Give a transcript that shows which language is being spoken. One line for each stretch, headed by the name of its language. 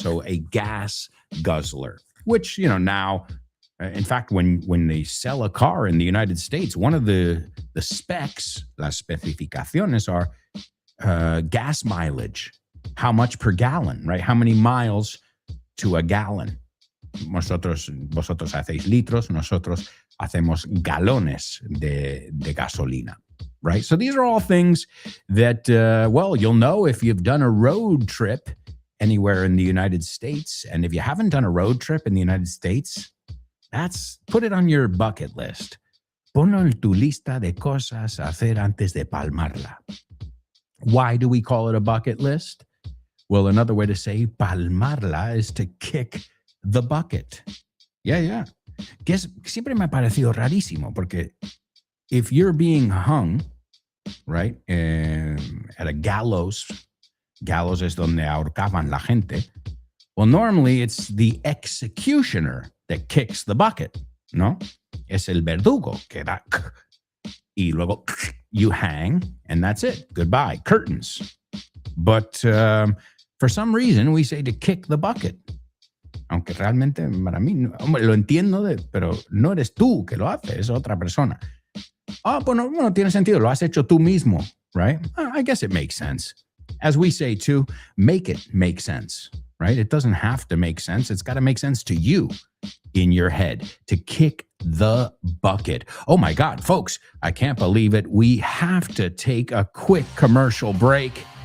English: So a gas guzzler, which, now, in fact, when they sell a car in the United States, one of the specs,
Spanish: las especificaciones
English: are gas mileage. How much per gallon, right? How many miles to a gallon?
Spanish: Vosotros hacéis litros, nosotros hacemos galones de gasolina.
English: Right? So these are all things that, you'll know if you've done a road trip anywhere in the United States. And if you haven't done a road trip in the United States, put it on your bucket list.
Spanish: Ponlo en tu lista de cosas a hacer antes de palmarla.
English: Why do we call it a bucket list? Well, another way to say palmarla is to kick the bucket. Yeah.
Spanish: Que siempre me ha parecido rarísimo, porque
English: if you're being hung, right, at a gallows
Spanish: es donde ahorcaban la gente,
English: well, normally it's the executioner that kicks the bucket, ¿no?
Spanish: Es el verdugo que da, y luego
English: you hang, and that's it. Goodbye. Curtains. But for some reason, we say to kick the bucket.
Spanish: Aunque realmente para mí, lo entiendo, pero no eres tú que lo haces, es otra persona. Pues no tiene sentido, lo has hecho tú mismo,
English: right? I guess it makes sense. as we say too, make it make sense, right? It doesn't have to make sense. It's got to make sense to you in your head to kick the bucket. Oh my God, folks, I can't believe it. We have to take a quick commercial break.